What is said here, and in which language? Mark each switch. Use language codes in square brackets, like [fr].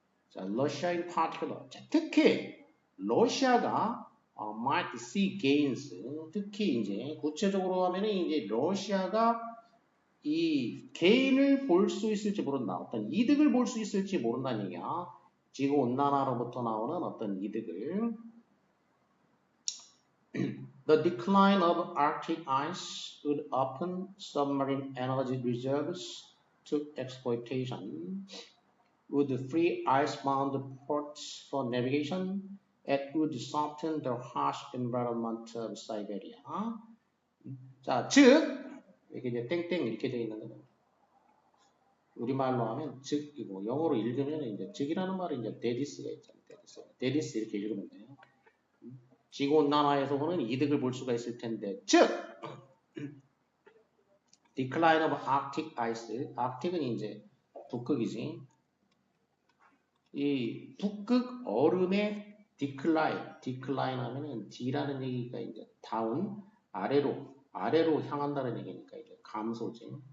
[en] 자, Russia in particular. [ko] 자, 특히 러시아가 [en] might see gains. [ko] 특히 이제 구체적으로 하면은 이제 러시아가 이 개인을 볼 수 있을지 모른다. 어떤 이득을 볼 수 있을지 모른다는 얘기야. 지구 온난화로부터 나오는 어떤 이득을. [en] The decline of Arctic ice would open submarine energy reserves to exploitation, would free icebound ports for navigation, and would soften the harsh environment of Siberia. [ko] 자, 즉 이게 이제 땡땡 이렇게 되어 있는 거예요. 우리말로 하면 즉이고 영어로 읽으면 이제 즉이라는 말이 이제 데디스가 있잖아요. 데디스 이렇게 읽으면 돼요. 지구온난화에서 오는 이득을 볼 수가 있을 텐데 즉 [en] decline of Arctic ice [ko] 아크틱은 이제 북극이지 이 북극 얼음의 decline 하면은 D라는 얘기가 이제 다운 아래로 향한다는 얘기니까 이제 감소지